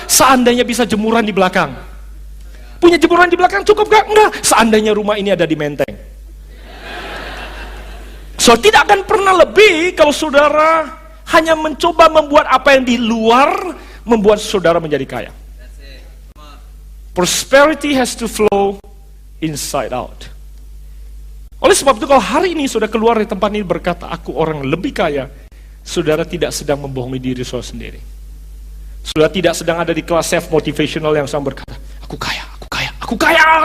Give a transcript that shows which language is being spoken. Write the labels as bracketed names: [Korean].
[Indonesian] Seandainya bisa jemuran di belakang. Punya jemuran di belakang cukup enggak? Enggak. Seandainya rumah ini ada di Menteng. So, tidak akan pernah lebih kalau saudara hanya mencoba membuat apa yang di luar membuat saudara menjadi kaya. [English] Prosperity has to flow inside out. [Indonesian] Oleh sebab itu kalau hari ini saudara keluar dari tempat ini berkata aku orang lebih kaya, saudara tidak sedang membohongi diri saudara sendiri. Saudara tidak sedang ada di kelas self motivational yang sedang berkata aku kaya, aku kaya, aku kaya.